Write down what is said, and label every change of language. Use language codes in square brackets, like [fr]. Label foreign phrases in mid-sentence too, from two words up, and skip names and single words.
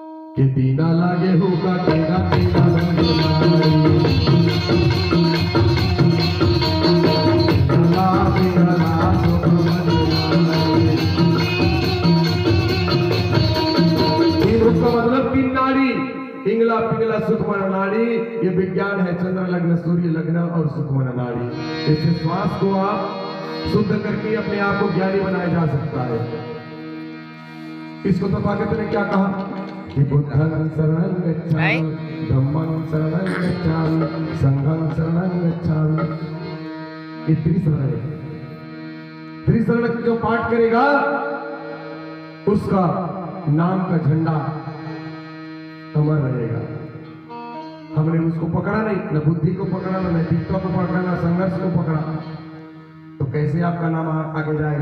[hi] कि दीना लागे होगा तेरा तेरा रंग नारी मतलब तीन नाड़ी पिंगला पिंगला सुखमन नाड़ी, ये विज्ञान है। चंद्र लग्न, सूर्य लग्न और सुखमन नाड़ी। इससे श्वास को आप शुद्ध करके अपने आप को ज्ञानी बनाया जा सकता है। इसको तथागत ने क्या कहा कि [pi] बुद्धं शरणं गच्छामि, धम्मं शरणं गच्छामि, संघं शरणं गच्छामि। [hi] ये त्रिशरण है। त्रिशरण जो पाठ करेगा उसका नाम का झंडा अमर रहेगा। हमने उसको पकड़ा नहीं, न बुद्धि को पकड़ा, न नैतिकता को पकड़ा, न संघर्ष को पकड़ा, तो कैसे आपका नाम आगे जाएगा?